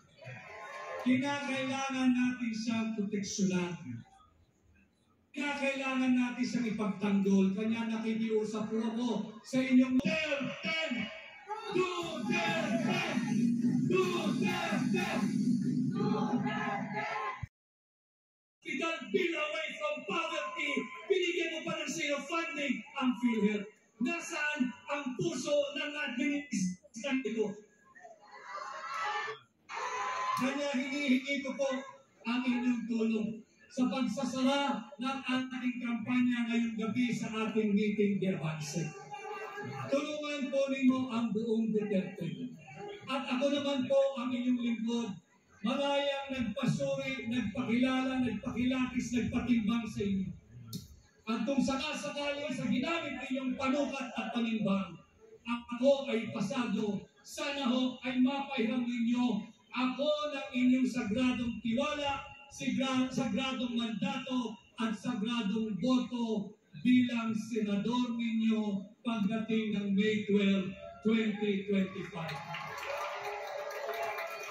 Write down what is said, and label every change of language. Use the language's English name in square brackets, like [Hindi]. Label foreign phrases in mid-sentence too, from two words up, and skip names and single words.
[Filipino] Kinakailangan natin siyang proteksyonan. Kinakailangan natin siyang ipagtanggol. Kanya nakikiusap po ako sa inyong Duterte! Duterte! Duterte! [English] Bill away from poverty, [Filipino] binigyan mo pa ng zero funding ang PhilHealth. Nasaan ang puso ng administrasyon ito? Kaya hinihingi ko po ang inyong tulong sa pagsasara ng ating kampanya ngayong gabi sa ating meeting de avance. Tulungan po ninyo ang buong Duterte. At ako naman po ang inyong lingkod, malayang nagpasuri, nagpakilala, nagpakilatis, nagpatimbang sa inyo. At kung sakasakali sa ginamit ninyong panukat at panimbang, ako ay pasado, sana ho ay mapahiram ninyo ako ng inyong sagradong tiwala, sagradong mandato at sagradong boto bilang senador ninyo pagdating ng May 12, 2025.